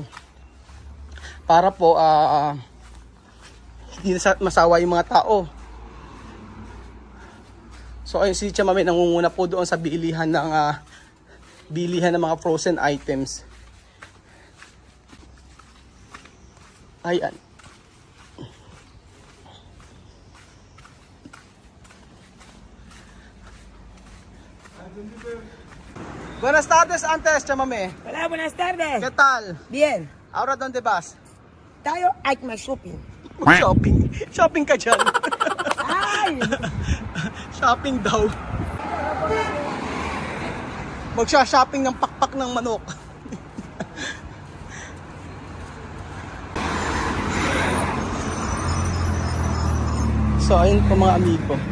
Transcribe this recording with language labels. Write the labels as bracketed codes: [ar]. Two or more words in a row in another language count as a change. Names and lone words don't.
[tl] Para po, hindi masawa yung mga tao. So ayun si Tia Mami nangunguna po doon sa bilihan ng mga [en] frozen items. [tl] Ayan. [es] Buenas tardes antes, Tia Mami. Hola, buenas tardes! ¿Qué tal? Bien. Ahora dónde vas? [tl] Tayo ay mag-shopping. Shopping. Shopping ka dyan. Ay! Shopping daw. Magsha-shopping ng pakpak ng manok. So ayun po mga amigo.